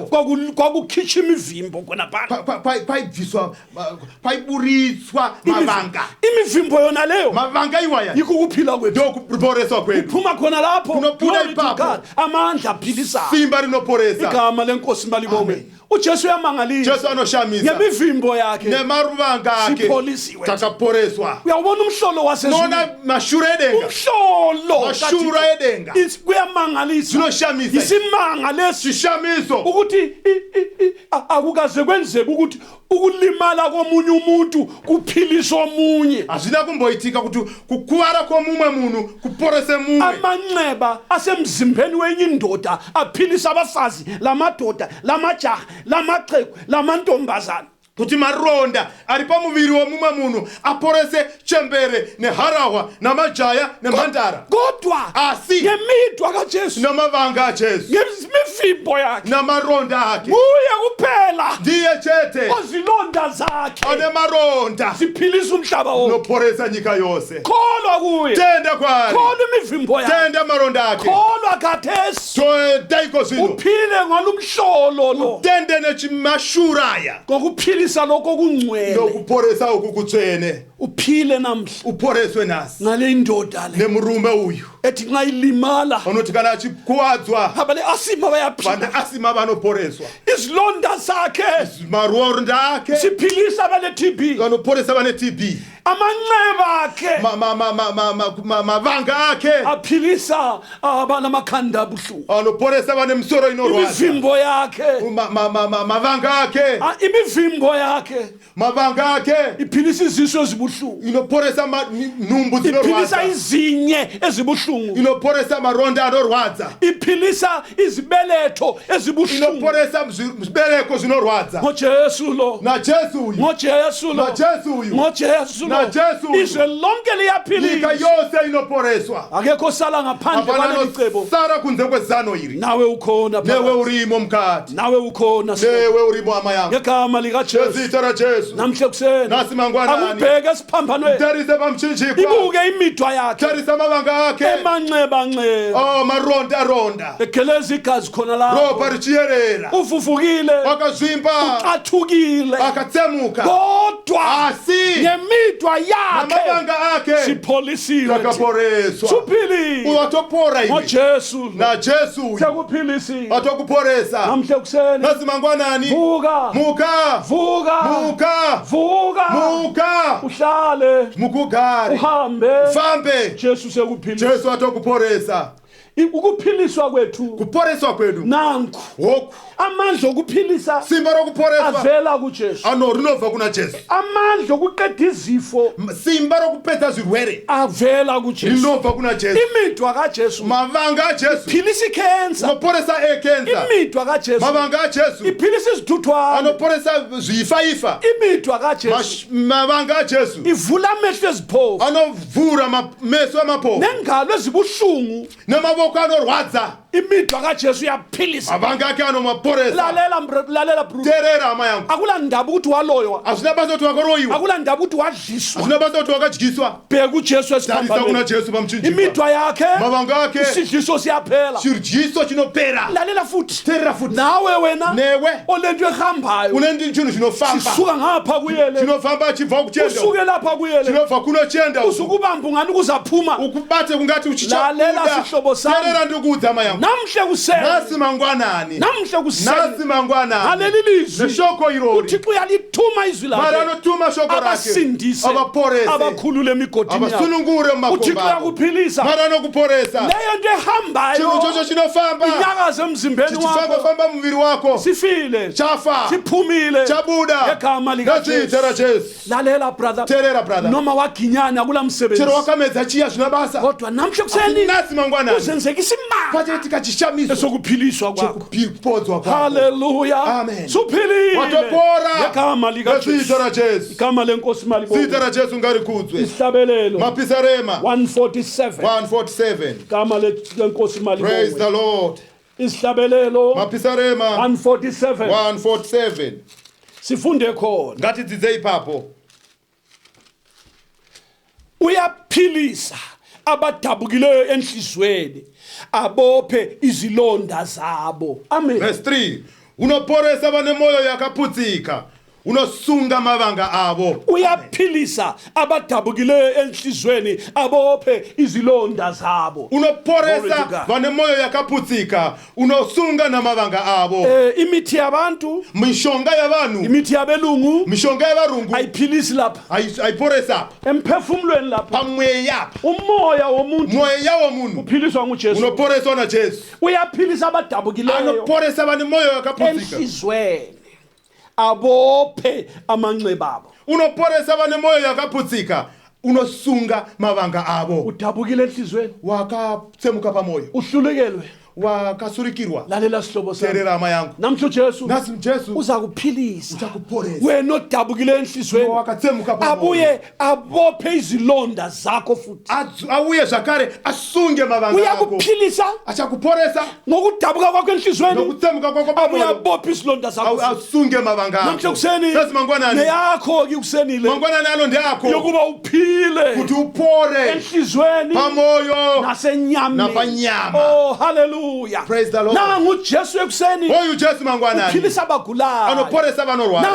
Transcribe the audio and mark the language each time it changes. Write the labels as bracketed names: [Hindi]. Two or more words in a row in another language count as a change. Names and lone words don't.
[North Ndebele] kwakukhitsha imivimbo khona phana. [Shona] paibviswa, paiburitswa mavanga. [North Ndebele] Imivimbo yona leyo [Shona] Mavanga iwaya [North Ndebele] yikukuphila kwethu. [Shona] ndokuporeswa kwedu. [North Ndebele] Phuma khona lapho. [Shona] Kunophuma [English] Glory to [Shona] ipapo. [English] God. [North Ndebele] Amandla aphilisa. [Shona] Simba rinoporesa. [North Ndebele] Igama lenkosi malibonge. uJesu uyamangalisa. [Shona] Jesu anoshamisa. [North Ndebele] Ngemivimbo yakhe [Shona] Nemaruvanga ake. [North Ndebele] sipholisiwe. [Shona] Takaporeswa. [North Ndebele] Uyawubona umhlolo wasezulu. [Shona] Nona mashure edenga. [North Ndebele] Umhlolo [Shona] Mashura edenga. [North Ndebele] kuyamangalisa. [Shona] Zinoshamisa. [North Ndebele] Isimanga lesi [Shona] Sishamiso. [North Ndebele] ukuthi akukaze kwenzeke ukuthi ukulimala komunye umuntu kuphilisa omunye. [Shona] Azvina kumboitika kuti kukuwara kwomumwe munhu kuporese mumwe. [North Ndebele] Amanxeba asemzimbeni wenye indoda aphilisa abafazi, lamadoda, lamajaha, lamaxhegu, lamantombazana. [Shona] Kuti maronda ari pamuviri womumwe munhu aporese chembere neharahwa namajaya nemhandara. [North Ndebele] Kodwa [Shona] Asi [North Ndebele] ngemidwa kaJesu, [Shona] namavanga aJesu [North Ndebele] ngemivimbo yakhe, [Shona] namaronda ake [North Ndebele] uye kuphela [Shona] ndiye chete [North Ndebele] ozilonda zakhe [Shona] ane maronda [North Ndebele] ziphilisa umhlaba wonke. [Shona] noporesa nyika yose. [North Ndebele] Kholwa kuye, [Shona] Tenda kwari, [North Ndebele] kholwa imivimbo yakhe, [Shona] tenda maronda ake, [North Ndebele] kholwa kathesi [Shona] todaiko zvino, [North Ndebele] uphile ngalumhlolo lo, [Shona] tende nechimashuraya [North Ndebele] ngokuphilisa lokho kungcwele. [Shona] nokuporesa uku kutsvene. [North Ndebele] Uphile namhla [Shona] Uporeswe nasi [North Ndebele] ngale indoda le [Shona] nemurume uyu [North Ndebele] ethi nxa ilimala [Shona] unoti kana achikuwadzwa [North Ndebele] abale asima bayaphila. [Shona] vana asima vanoporeswa, [North Ndebele] Izilonda zakhe [Shona] maronda ake [North Ndebele] siphilisa abale TB, [Shona] vanoporesa vane TB, [North Ndebele] amanxeba akhe [Shona] mavanga ake [North Ndebele] aphilisa abanamakhanda abuhlungu, [Shona] anoporesa vane misoro inorwadza, [North Ndebele] imivimbo yakhe [Shona] mavanga ake [North Ndebele] imivimbo yakhe [Shona] mavanga ake [North Ndebele] iphilisa iziso ezibuhlungu, [Shona] inoporesa nhumbu [North Ndebele] iphilisa [Shona] dzinorwadza, [North Ndebele] izinye ezibuhlungu, [Shona] inoporesa maronda anorwadza, [North Ndebele] iphilisa izibeletho ezibuhlungu. [Shona] inoporesa zvibereko zvinorwadza. [North Ndebele] ngoJesu lo, [Shona] naJesu uyu, [North Ndebele] ngoJesu lo, [Shona] naJesu uyu, [North Ndebele] ngoJesu lo, [Shona] Na Jesu [North Ndebele] izwe lonke [Shona] nyika [North Ndebele] liyaphiliswa [Shona] yose inoporeswa [North Ndebele] akekho sala ngaphandle [Shona] apana [North Ndebele] kwaleli cebo [Shona] nosara kunze kwezano iri [North Ndebele] nawe ukhona [Shona] newe [North Ndebele] phakathi. [Shona] urimo mkati [North Ndebele] nawe ukhona [Shona] newe urimo ama yangu [North Ndebele] ngegama likajesu [Shona] ezitha la Jesu [North Ndebele] namhle kuseni [Shona] nasi mangwanani [North Ndebele] akubheke esiphambanweni [Shona] tarise bamchinjikwa [North Ndebele] ibuke imidwa yakhe [Shona] tarise amabanga akhe [North Ndebele] emanxeba [Shona] oh maronda [North Ndebele] egeleza igazi khona [Shona] ropa [North Ndebele] lapho [Shona] richiyerera [North Ndebele] uvuvukile [Shona] akazvimba [North Ndebele] athukile [Shona] akatsemuka [North Ndebele] kodwa [Shona] asi [North Ndebele] ngemidwa yakhe [Shona] namabanga akhe [North Ndebele] sipholisiwe [Shona] takaporeswa [North Ndebele] suphilile [Shona] uwatopora iwe [North Ndebele] ngojesu [Shona] na Jesu [North Ndebele] sekuphilisiwe [Shona] atokuporesa [North Ndebele] namhle kuseni [Shona] nasi mangwanani [North Ndebele] vuka [Shona] muka [North Ndebele] vuka [Shona] muka [North Ndebele] vuka [Shona] muka [North Ndebele] uhlale [Shona] mukugari [North Ndebele] uhambe [Shona] fambe [North Ndebele] jesu sekuphilisa [Shona] Jesu atokuporesa [North Ndebele] ukuphiliswa kwethu [Shona] kuporeswa kwenu [North Ndebele] nanku [Shona] woku [North Ndebele] amandla okuphilisa [Shona] simba rokuporeswa [North Ndebele] avela kujesu [Shona] rinobva kuna Jesu [North Ndebele] amandla okuqeda izifo [Shona] simba rokupedza zvirwere [North Ndebele] avela kujesu [Shona] rinobva kuna Jesu [North Ndebele] imidwa kajesu [Shona] mavanga aJesu [North Ndebele] philisa ikhensa [Shona] unoporesa ekenza [North Ndebele] imidwa kajesu [Shona] mavanga aJesu [North Ndebele] iphilisa izithuthwane [Shona] anoporesa zvifa [North Ndebele] imidwa kajesu [Shona] mavanga aJesu [North Ndebele] ivula amehlo eziphofu [Shona] anovhura meso amapofu [North Ndebele] nengalo ezibuhlungu [Shona] namavoko anorwadza [North Ndebele] imidwa kajesu yaphilisa [Shona] mavanga ake anomaporesa [North Ndebele] lalela bro [Shona] terera ama yangu [North Ndebele] akula ndaba ukuthi waloywa [Shona] hazvina basa kuti wakoroyiwa [North Ndebele] akula ndaba ukuthi wadliswa [Shona] hazvina basa kuti wakadyiswa [North Ndebele] bheka ujesu [Shona] tarisa kuna [North Ndebele] esiphambanweni [Shona] Jesu pamchinjikwa [North Ndebele] imidwa yakhe [Shona] mavanga ake [North Ndebele] isidliso siyaphela [Shona] chidyiso chinopera [North Ndebele] lalela futhi [Shona] terera futi [North Ndebele] nawe wena [Shona] newe [North Ndebele] olento ehambayo [Shona] une chinhu chinofamba [North Ndebele] sisuka ngapha kuyele [Shona] chinofamba chibva kuchenda [North Ndebele] usuke lapha kuyele [Shona] chinobva kunochenda [North Ndebele] usukubamba ungani kuzaphuma [Shona] ukubate kungati [North Ndebele] lalela sihlobo sami [Shona] terera ndikuudza ama yangu [North Ndebele] namhle kuseni [Shona] nasi mangwanani [North Ndebele] namhle kuseni [Shona] nasi mangwanani [North Ndebele] ngaleli lizwi [Shona] neshoko irori [North Ndebele] uthixo uyalithuma izwi [Shona] mara [North Ndebele] lakhe [Shona] anotuma shoko rake [North Ndebele] abasindise [Shona] abaporese [North Ndebele] abakhulule emigodini yabo [Shona] abasunungure [North Ndebele] uthixo [Shona] mumakomba [North Ndebele] uyakuphilisa [Shona] mara anokuporesa [North Ndebele] leyo nto ehambayo [Shona] chinhu chocho chinofamba [North Ndebele] inyakaze emzimbeni wakho [Shona] chichifamba muviri wako [North Ndebele] sifile [Shona] chafa [North Ndebele] siphumile [Shona] chabuda [North Ndebele] ngegama likajesu [Shona] nezita raJesu [North Ndebele] lalela brother [Shona] terera brother [North Ndebele] noma waginyana kula msebenzi [Shona] chero wakamedza chiya zvina basa [North Ndebele] kodwa namhle kuseni [Shona] nasi mangwanani [North Ndebele] uzenzekisa imali [Shona] pachaitika chishamiso [North Ndebele] esokuphiliswa kwakho [Shona] chekupodzwa kwako [North Ndebele] haleluya [Shona] Amen. [North Ndebele] suphilile [Shona] watopora [North Ndebele] ngegama likajesu [Shona] nezita raJesu [North Ndebele] igama lenkosi [Shona] zita [North Ndebele] malibonke [Shona] raJesu ngarikudzwe [North Ndebele] isihlabelelo [Shona] mapisarema [North Ndebele] 147 [Shona] 147 [North Ndebele] igama lenkosi [English] praise [North Ndebele] malibonke [English] the Lord [North Ndebele] isihlabelelo [Shona] mapisarema [North Ndebele] 147 [Shona] 147 [North Ndebele] sifunde khona [Shona] ngatidzidze ipapo [North Ndebele] uyaphilisa abadabukileyo enhlizweni abophe izilonda zabo amen [Shona] verse 3 unoporesa vane moyo yakaputsika unosunga mavanga avo [North Ndebele] uyaphilisa abadabukileyo enhlizweni abophe izilonda zabo [English] Glory to [Shona] unoporesa [English] God. [Shona] vane moyo yakaputsika unosunga namavanga avo [North Ndebele] imithi yabantu [Shona] mishonga yavanhu [North Ndebele] imithi yabelungu [Shona] mishonga yavarungu [North Ndebele] ayiphilisi lapha [Shona] aiporesa [North Ndebele] emphefumulweni lapha [Shona] pamweya [North Ndebele] umoya womuntu [Shona] mweya womunhu [North Ndebele] uphiliswa ngujesu [Shona] unoporeswa naJesu [North Ndebele] uyaphilisa abadabukileyo [Shona] anoporesa vane moyo yakaputsika [North Ndebele] enhlizweni abophe amanxeba abo [Shona] unoporesa vane moyo yakaputsika unosunga mavanga avo [North Ndebele] udabukile enhlizweni [Shona] wakatsemuka pamoyo [North Ndebele] uhlulekelwe [Shona] wakasurikirwa [North Ndebele] lalela sihlobo sami [Shona] terera ama yangu [North Ndebele] namhla ujesu [Shona] nasi Jesu [North Ndebele] uza kuphilisa [Shona] uzakuporesa [North Ndebele] wena odabukile enhlizweni [Shona] wakatsemuka pamoyo [North Ndebele] abuye abophe izilonda zakho futhi [Shona] auye zvakare asunge mavanga ako [North Ndebele] uyakuphilisa [Shona] achakuporesa [North Ndebele] ngokudabuka kwakho enhlizweni [Shona] nokutsemuka kwako [North Ndebele] abuye [Shona] pamoyo [North Ndebele] abophe izilonda zakho futhi. [Shona] asunge mavanga [North Ndebele] namhla [Shona] ako [North Ndebele] kuseni [Shona] nasi mangwanani [North Ndebele] neyakho-ke kusenile [Shona] mangwanani ano ndeyako [North Ndebele] yokuba uphile [Shona] kuti upore [North Ndebele] enhlizweni [Shona] pamoyo [North Ndebele] nasenyameni [Shona] napanyama [North Ndebele] oh haleluya [English] Praise the Lord. [North Ndebele] nangu ujesu ekuseni [Shona] oyu Jesu mangwanani [North Ndebele] uphilisa abagulayo [Shona] anoporesa vanorwara